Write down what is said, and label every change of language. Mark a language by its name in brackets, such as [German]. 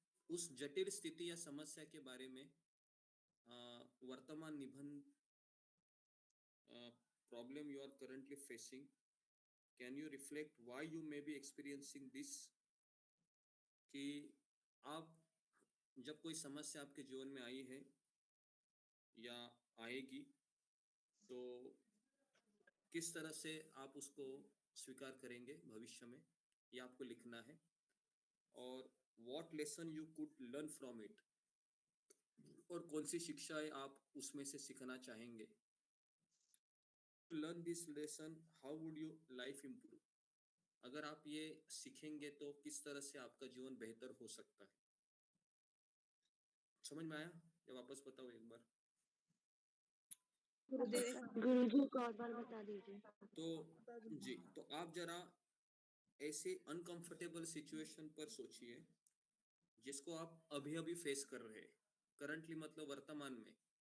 [Hindi] उस जटिल स्थिति या समस्या के बारे में वर्तमान निबंध [English] problem you are currently facing, can you reflect why you may be experiencing this? [Hindi] कि आप जब कोई समस्या आपके जीवन में आई है या आएगी तो किस तरह से आप उसको स्वीकार करेंगे भविष्य में, ये आपको लिखना है। और [English] what lesson you could learn from it, [Hindi] और कौन सी शिक्षाएं आप उसमें से सीखना चाहेंगे। [English] Learn this lesson, how would your life improve? [Hindi] अगर आप ये सीखेंगे तो किस तरह से आपका जीवन बेहतर हो सकता है। समझ में आया? या वापस बताओ एक बार। गुरुजी को और बार बता दीजिए। तो जी, तो आप जरा ऐसे अनकंफर्टेबल सिचुएशन पर सोचिए जिसको आप अभी अभी फेस कर रहे हैं, करंटली मतलब वर्तमान में।